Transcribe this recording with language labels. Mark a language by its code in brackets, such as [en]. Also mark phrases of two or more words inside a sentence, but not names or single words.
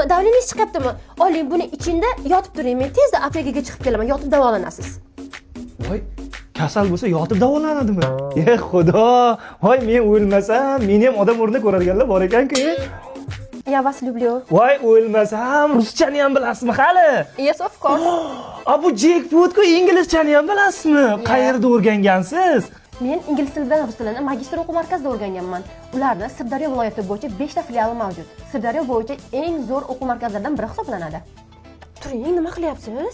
[uz] Davleningiz chiqyaptimi? Oling, buni ichingda yotib turing. Men tezda aptekaga chiqib kelaman. Yotib davolanasiz. Voy, kasal bo'lsa yotib davolanadimi? Xudo! Voy, men o'lmasam, meni ham odam o'rnida ko'radiganlar bor ekan-ku. [ru] Я вас люблю. [uz] Voy, o'lmasam, ruschani ham bilasizmi hali? [en] Yes, of course. [uz] Bu jackpot-ku, inglizchani ham bilasizmi? Qayerda o'rgangansiz? Men ingliz tilidan rus tilini magistr o'quv markazida o'rganganman. Ularda Sirdaryo viloyati bo'yicha 5 ta filiali mavjud. Sirdaryo bo'yicha eng zo'r o'quv markazlaridan biri hisoblanadi. Turing, nima qilyapsiz?